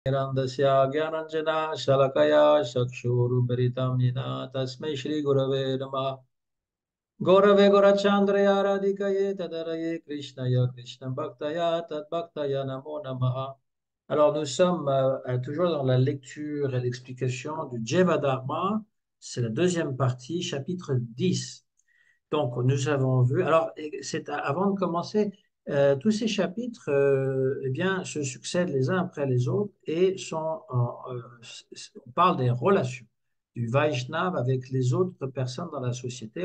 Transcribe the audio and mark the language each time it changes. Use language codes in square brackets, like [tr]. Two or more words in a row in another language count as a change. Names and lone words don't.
[sa] Nirandasya Gyananjana Shalakaya Chakshurumritam Yena Tasmai Shri Gurave Namah Gaurave Gaurachandraya Radhikaye Tadaraye Krishnaya Krishna Bhaktaya Tad Bhaktaya Namo Namaha. [fr] Alors nous sommes toujours dans la lecture et l'explication du Jevadharma. C'est la deuxième partie, chapitre 10. Donc, nous avons vu. Alors, c'est avant de commencer, tous ces chapitres, eh bien, se succèdent les uns après les autres et on parle des relations du Vaishnav avec les autres personnes dans la société.